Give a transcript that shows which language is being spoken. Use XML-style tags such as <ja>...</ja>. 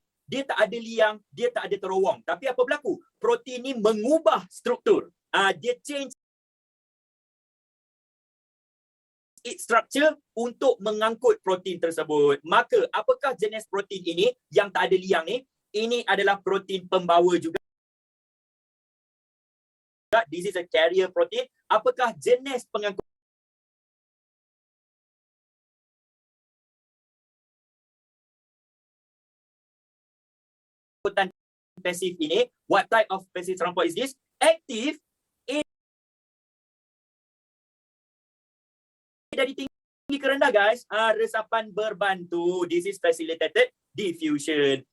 <ms>Dia tak ada liang, dia tak ada terowong. Tapi apa berlaku? Protein ini mengubah struktur. Dia</ms> <en>change its structure</en> <ms>untuk mengangkut protein tersebut. Maka, apakah jenis protein ini yang tak ada liang ni? Ini adalah protein pembawa juga.</ms> <en>This is a carrier protein.</en> <ms>Apakah jenis pengangkutan pasif ini?</ms> <en>What type of passive transport is this?</en> <ms>Active dari tinggi ke rendah, guys. Resapan berbantu.</ms> <en>This is facilitated diffusion.</en>